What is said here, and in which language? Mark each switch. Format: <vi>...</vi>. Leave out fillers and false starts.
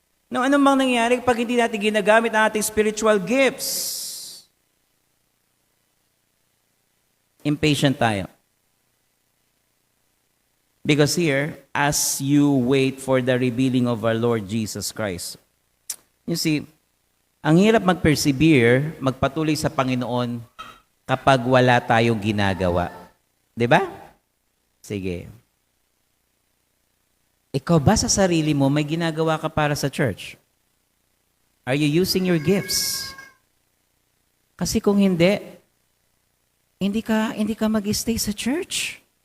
<tl>No, anong mang nangyari pag hindi natin ginagamit ang ating spiritual gifts? Impatient tayo.</tl> <en>Because here, as you wait for the revealing of our Lord Jesus Christ. You see,</en> <tl>ang hirap mag-persevere, magpatuloy sa Panginoon kapag wala tayong ginagawa. 'Di ba? Sige. Ikaw ba sa sarili mo may ginagawa ka para sa church?</tl> <en>Are you using your gifts?</en> <tl>Kasi kung hindi ka mag-stay sa church.</tl>